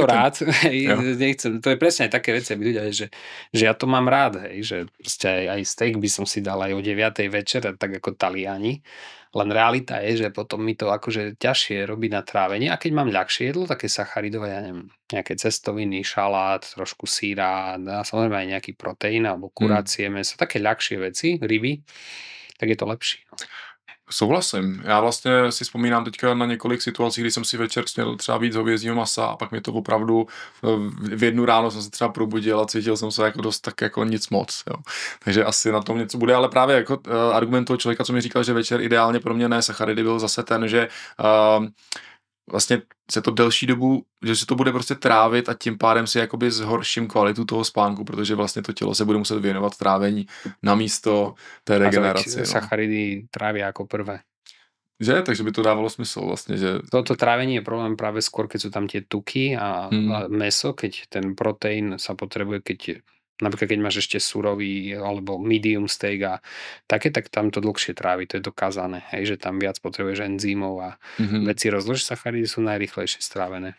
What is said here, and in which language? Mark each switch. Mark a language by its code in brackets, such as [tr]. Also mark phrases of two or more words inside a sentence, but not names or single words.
[sk] to rád, nechcem, to je presne aj také veci, aby ľudia, že ja to mám rád, že proste aj steak by som si dal aj o 9:00 večer, tak ako Taliani, len realita je, že potom mi to akože ťažšie robí na trávenie a keď mám ľahšie jedlo, také sacharidové, ja neviem, nejaké cestoviny, šalát, trošku síra a samozrejme aj nejaký proteín alebo kurácie mäso, také ľahšie veci, ryby, tak je to lepší. [cs] Souhlasím. Já vlastně si vzpomínám teďka na několik situací, kdy jsem si večer snědl třeba víc hovězího masa a pak mi to opravdu v 1 ráno jsem se třeba probudil a cítil jsem se jako dost tak jako nic moc. Jo. Takže asi na tom něco bude, ale právě jako argument toho člověka, co mi říkal, že večer ideálně pro mě ne sacharidy, byl zase ten, že vlastně se to delší dobu, že se to bude prostě trávit a tím pádem si jakoby zhorším kvalitu toho spánku, protože vlastně to tělo se bude muset věnovat trávení namísto té regeneraci. [sk] Sacharidy trávia jako prvé. [cs] Že? Takže by to dávalo smysl vlastne, že... [sk] Toto trávenie je problém práve skôr, keď sú tam tie tuky a mäso, keď ten proteín sa potrebuje, napríklad keď máš ešte surový alebo medium steak a také, tak tam to dlhšie trávi, to je dokázané, že tam viac potrebuješ enzymov a veci rozložiť, sacharidy sú najrýchlejšie strávené.